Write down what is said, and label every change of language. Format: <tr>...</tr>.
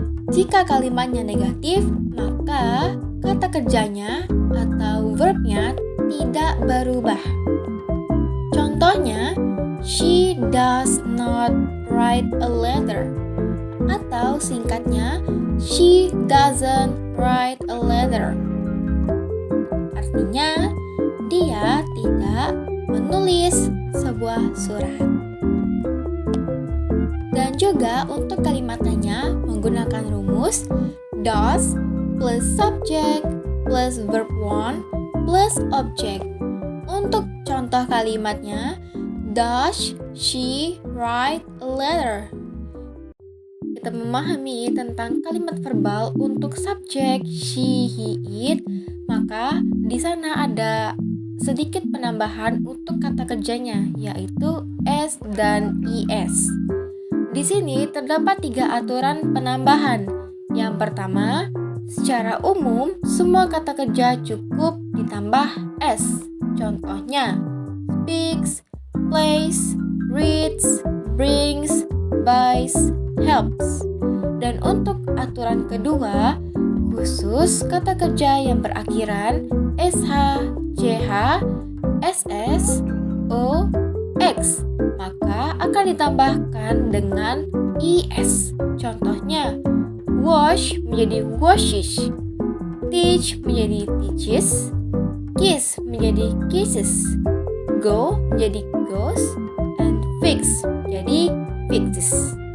<id>Jika kalimatnya negatif, maka kata kerjanya atau verbnya tidak berubah. Contohnya,</id> <en>she does not write a letter.</en> <id>Atau singkatnya,</id> <en>she doesn't write a letter.</en> <id>Artinya, dia tidak menulis sebuah surat. Dan juga untuk kalimat tanya menggunakan rumus</id> <en>does plus subject plus verb 1 plus object.</en> <id>Untuk contoh kalimatnya,</id> <en>does she write a letter?</en> <id>Kita memahami tentang kalimat verbal untuk subjek she, he, it, maka di sana ada sedikit penambahan untuk kata kerjanya, yaitu s dan es. Di sini terdapat 3 aturan penambahan. Yang pertama, secara umum semua kata kerja cukup ditambah s. Contohnya,</id> <en>speaks, plays, reads, brings, buys, helps.</en> <id>Dan untuk aturan kedua, khusus kata kerja yang berakhiran sh, ch, ss, o, x, maka akan ditambahkan dengan es. Contohnya,</id> <en>wash</en> <id>menjadi</id> <en>washes, teach menjadi teaches, kiss menjadi kisses, go menjadi goes, and fix menjadi fixes.</en>